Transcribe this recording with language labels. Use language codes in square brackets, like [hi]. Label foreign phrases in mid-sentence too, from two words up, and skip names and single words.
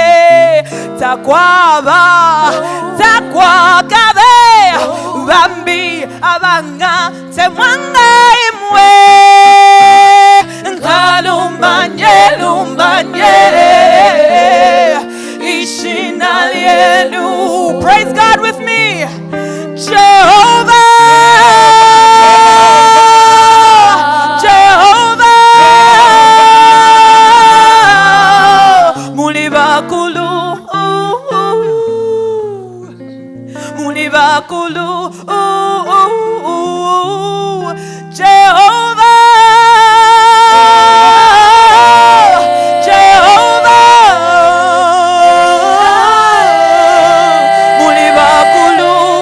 [bem] takwaba takwakabe bambi abanga temwanga imwe nkalumbanye lumbanye ishinalienu. [en] Praise God with me. [bem] Jehovah, Jehovah, mulibakulu, mulibakulu, Jehovah, Jehovah, mulibakulu,